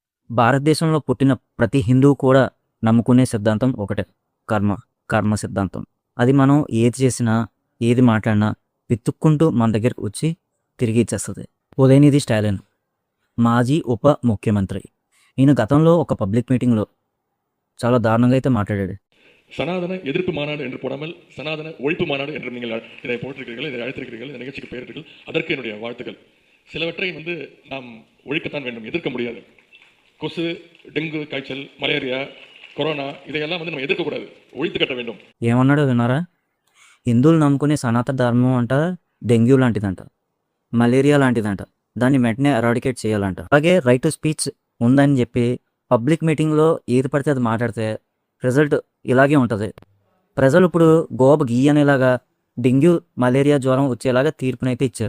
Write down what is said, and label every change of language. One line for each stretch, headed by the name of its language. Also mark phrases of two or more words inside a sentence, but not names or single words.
Telugu: భారతదేశంలో పుట్టిన ప్రతి హిందువు కూడా నమ్ముకునే సిద్ధాంతం ఒకటే. కర్మ. కర్మ సిద్ధాంతం. అది మనం ఏది చేసినా, ఏది మాట్లాడినా వెతుక్కుంటూ మన దగ్గరికి వచ్చి తిరిగి ఇచ్చేస్తది. ఉదయనిధి స్టాలిన్ మాజీ ఉప ముఖ్యమంత్రి. ఈయన గతంలో ఒక
English: public meeting-lo
Telugu: చాలా దారుణంగా అయితే మాట్లాడాడు.
Tamil: சனாதன எதிர்ப்பு மாநாடு என்று போடாமல் சனாதன ஒழிப்பு மாநாடு என்று நீங்கள் இதை போட்டிருக்கிறீர்கள், இதை அழைத்திருக்கிறீர்கள், இந்த நிகழ்ச்சிக்கு பெயரிட்டீர்கள். அதற்கு என்னுடைய வாழ்த்துக்கள். சிலவற்றை நாம் ஒழிக்கத்தான் வேண்டும், எதிர்க்க முடியாது. கொசு, டெங்கு காய்ச்சல், மலேரியா, கொரோனா இதையெல்லாம் நம்ம எதிர்க்கக்கூடாது, ஒழித்து கட்ட வேண்டும்.
Telugu: ఏమన్నాడో విన్నారా? హిందువులు నమ్ముకునే సనాతన ధర్మం అంట డెంగ్యూ లాంటిదంట, మలేరియా లాంటిదంట, దాన్ని వెంటనే ఎరాడికేట్ చేయాలంట. అలాగే
English: right to speech
Telugu: ఉందని చెప్పి
English: public meetinglo
Telugu: ఏది పడితే అది మాట్లాడితే రిజల్ట్ ఇలాగే ఉంటుంది. ప్రజలు ఇప్పుడు గోబ గీయనేలాగా డెంగ్యూ మలేరియా జ్వరం వచ్చేలాగా తీర్పునైతే ఇచ్చారు.